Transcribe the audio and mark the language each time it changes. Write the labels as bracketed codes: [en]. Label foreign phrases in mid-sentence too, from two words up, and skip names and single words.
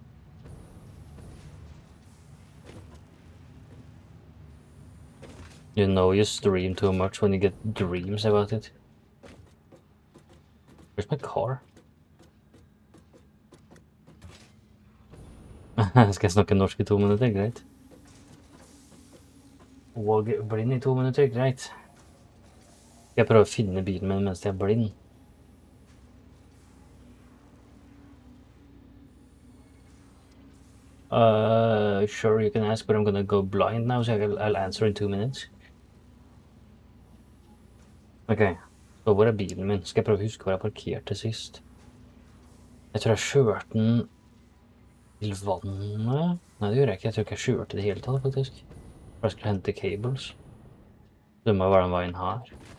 [en] You know you stream too much when you get dreams about it. Where's my car? [sv] Ska jag snacka norsk i 2 minuter, greit? [no] Og blind i 2 minutter, greit. Jeg prøver å finne bilen min mens jeg er blind. [en] Sure, you can ask, but I'm gonna go blind now, so I'll answer in 2 minutes. [no] Ok, så hvor er bilen min? Skal jeg prøve å huske hvor jeg parkerte sist? Jeg tror jeg kjørte den til vannet. Nei, det gjorde jeg ikke. Jeg tror ikke jeg kjørte det hele tatt, faktisk. For jeg skulle hente cables. Det må være den veien her.